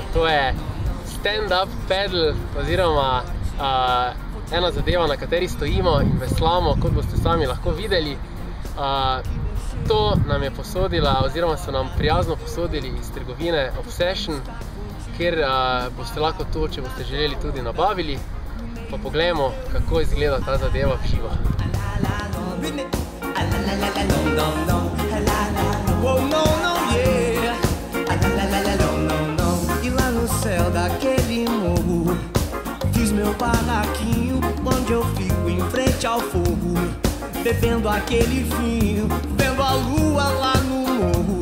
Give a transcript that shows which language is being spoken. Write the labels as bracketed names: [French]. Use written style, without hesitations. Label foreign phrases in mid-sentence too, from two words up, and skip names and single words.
[Slovenian] To je [English] stand-up paddle, [Slovenian] oziroma ena zadeva, na kateri stojimo in veslamo, kot boste sami lahko videli. To nam je posodila, oziroma so nam prijazno posodili iz trgovine Obsession, kjer boste lahko to, če boste želeli, tudi nabavili. Pa poglejmo, kako izgleda ta zadeva v živo. [Portuguese] E lá no céu daquele morro fiz meu barraquinho, onde eu fico em frente ao fogo, bebendo aquele vinho, vendo a lua lá no morro.